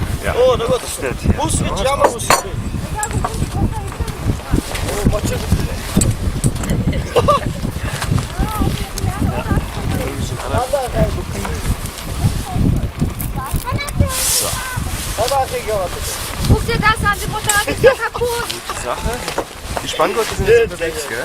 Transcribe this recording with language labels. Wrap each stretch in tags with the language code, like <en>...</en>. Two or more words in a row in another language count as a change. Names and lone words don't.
<de>Ja. Oh, na gut. Steht hier.</de> <mn>Bus гэж ямар бус вэ? Oh, бачаа.</mn> <de>Guck dir das an, die Mutter hat den kaputt. Sache. Die Spanngurte sind jetzt unterwegs, gell?</de>